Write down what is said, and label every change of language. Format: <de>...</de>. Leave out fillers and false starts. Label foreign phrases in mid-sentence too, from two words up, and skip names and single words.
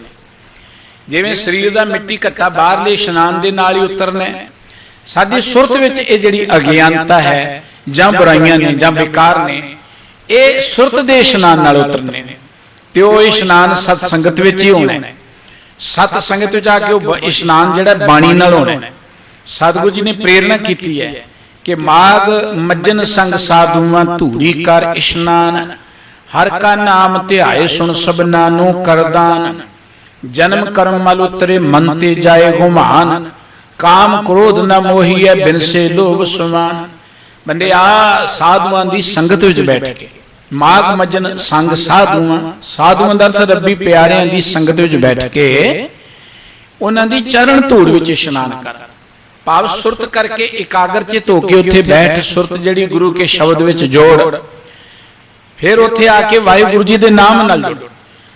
<pa>ਜਿਵੇਂ ਸਰੀਰ ਦਾ ਮਿੱਟੀ ਘੱਟਾ ਬਾਹਰਲੇ ਇਸ਼ਨਾਨ ਦੇ ਨਾਲ ਹੀ ਉਤਰਨਾ ਹੈ, ਸਾਡੀ ਸੁਰਤ ਵਿੱਚ ਇਹ ਜਿਹੜੀ ਅਗਿਆਨਤਾ ਹੈ ਜਾਂ ਬੁਰਾਈਆਂ ਨੇ ਜਾਂ ਵਿਕਾਰ ਨੇ, ਏ ਸੁਰਤ ਦੇ ਇਸ਼ਨਾਨ ਨਾਲ ਉਤਰਨੇ ਨੇ, ਤੇ ਓਹ ਇਸ਼ਨਾਨ ਸਤ ਸੰਗਤ ਵਿੱਚ ਹੀ ਹੋਣਾ ਹੈ। ਸਤ ਸੰਗਤ ਵਿੱਚ ਆ ਕੇ ਓਹ ਇਸ਼ਨਾਨ ਜਿਹੜਾ ਬਾਣੀ ਨਾਲ ਹੋਣਾ ਹੈ। ਸਤਿਗੁਰੂ ਜੀ ਨੇ ਪ੍ਰੇਰਣਾ ਕੀਤੀ ਹੈ ਕਿ ਮਾਘ ਮਜਨ ਸੰਗ ਸਾਧੂਆਂ ਧੂੜੀ ਕਰ ਇਸ਼ਨਾਨ, ਹਰਿ ਕਾ ਨਾਮ ਧਿਆਏ ਸੁਣ ਸਭਨਾ ਨੋ ਕਰ ਦਾਨ। ਜਨਮ ਕਰਮ ਮਲ ਉਤਰੇ ਮਨ ਤੇ ਜਾਏ ਗੁਮਾਨ, ਕਾਮ ਕ੍ਰੋਧ ਨ ਮੋਹੀਐ ਬਿਨਸੇ ਲੋਭ ਸਮਾਨ। ਬੰਦੇ ਆ ਸਾਧੂਆਂ ਦੀ ਸੰਗਤ ਵਿੱਚ ਬੈਠ ਕੇ, ਮਾਘ ਮਜਨ ਸੰਗ ਸਾਧੂਆਂ, ਸਾਧੂਆਂ ਦਾ ਅਰਥ ਰੱਬੀ ਪਿਆਰਿਆਂ ਦੀ ਸੰਗਤ ਵਿੱਚ ਬੈਠ ਕੇ ਉਨ੍ਹਾਂ ਦੀ ਚਰਨ ਧੂੜ ਵਿੱਚ ਇਸ਼ਨਾਨ ਕਰ, ਭਾਵ ਸੁਰਤ ਕਰਕੇ ਇਕਾਗਰ ਚਿੱਤ ਹੋ ਕੇ ਉੱਥੇ ਬੈਠ, ਸੁਰਤ ਜਿਹੜੀ ਗੁਰੂ ਕੇ ਸ਼ਬਦ ਵਿੱਚ ਜੋੜ, ਫਿਰ ਉੱਥੇ ਆ ਕੇ ਵਾਹਿਗੁਰੂ ਜੀ ਦੇ ਨਾਮ ਨਾਲ ਜੋੜ।</pa>